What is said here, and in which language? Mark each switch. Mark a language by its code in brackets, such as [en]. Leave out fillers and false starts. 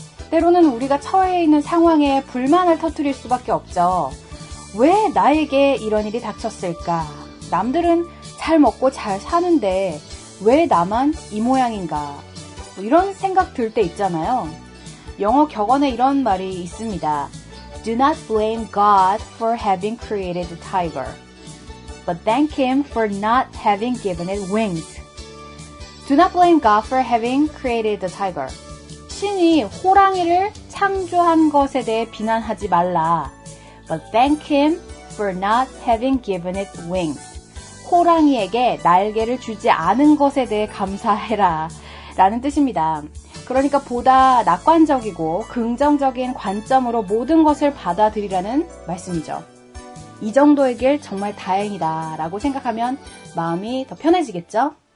[ko] 때로는 우리가 처해 있는 상황에 불만을 터뜨릴 수밖에 없죠. 왜 나에게 이런 일이 닥쳤을까? 남들은 잘 먹고 잘 사는데 왜 나만 이 모양인가? 이런 생각 들 때 있잖아요. 영어 격언에 이런 말이 있습니다. [en] Do not blame God for having created the tiger, but thank him for not having given it wings. Do not blame God for having created the tiger. [ko] 신이 호랑이를 창조한 것에 대해 비난하지 말라. [en] But thank him for not having given it wings. [ko] 호랑이에게 날개를 주지 않은 것에 대해 감사해라. 라는 뜻입니다. 그러니까 보다 낙관적이고 긍정적인 관점으로 모든 것을 받아들이라는 말씀이죠. 이 정도의 길 정말 다행이다 라고 생각하면 마음이 더 편해지겠죠?